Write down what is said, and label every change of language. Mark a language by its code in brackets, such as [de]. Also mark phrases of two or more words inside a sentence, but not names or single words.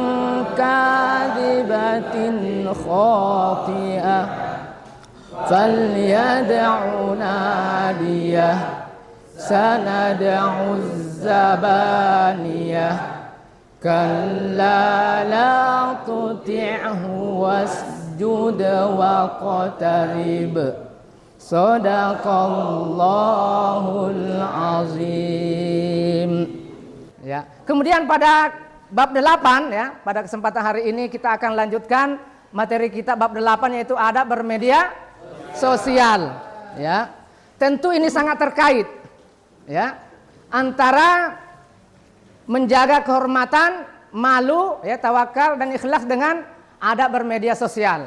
[ar] كاذبة خاطئة فليدع ناديه سندع الزبانية كلا لا تطعه واسجد واقترب صدق الله العظيم. [id] Ya. Kemudian pada bab 8 ya, pada kesempatan hari ini kita akan lanjutkan materi kita bab 8 yaitu adab bermedia sosial ya. Tentu ini sangat terkait ya antara menjaga kehormatan, malu ya, tawakal dan ikhlas dengan adab bermedia sosial.